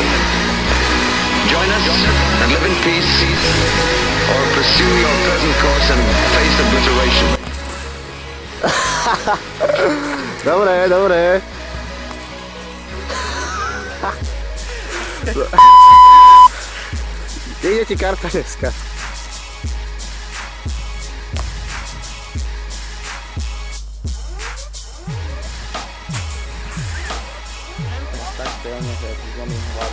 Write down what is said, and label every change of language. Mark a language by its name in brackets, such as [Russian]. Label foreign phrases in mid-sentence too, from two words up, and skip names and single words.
[English] Join us and live in peace, or pursue your present course and face obliteration. [Slovak] Dobre, dobre. Ide ti karta dneska. Tak silne, že si zlomím hlavu.